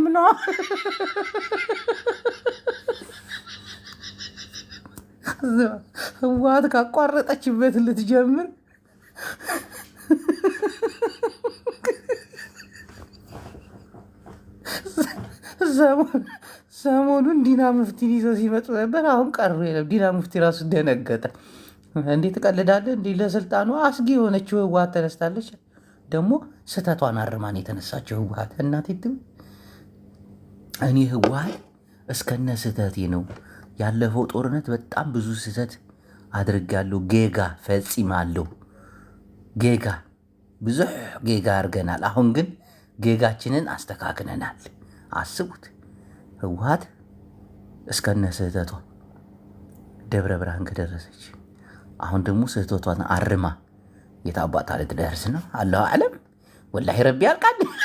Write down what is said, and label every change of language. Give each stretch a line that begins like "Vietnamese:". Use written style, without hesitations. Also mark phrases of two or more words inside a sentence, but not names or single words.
Amharic: ኖ ህወሓት ካቋረጠችበት ልትጀምር ሰሞኑን ዲና ሙፍቲን ይዘው ሲመጡ ነበር። አሁን ቀሩ የለም። ዲና ሙፍቲ ራሱ ደነገጠ። እንዴት ትቀልዳለህ? እንዲህ ለስልጣኑ አስጊ የሆነችው ህወሓት ተነስታለች። ደግሞ ስህተቷን አርማን የተነሳችው ህወሓት እናቴ እኔ ህወሓት እስከነ ስህተቴ ነው ያለፈው ጦርነት በጣም ብዙ ስህተት አድርጋለሁ። ጌጋ ፈጽማለሁ። ጌጋ ብዙ ጌጋ አድርገናል። አሁን ግን ጌጋችንን አስተካክለናል። አስቡት፣ ህወሓት እስከነ ስህተቷ ደብረ ብርሃን ከደረሰች አሁን ደግሞ ስህተቷን አርማ የታባታ ልትደርስ ነው።
Arabic: الله أعلم።
Amharic: ወላሂ ረቢ ያልቃል።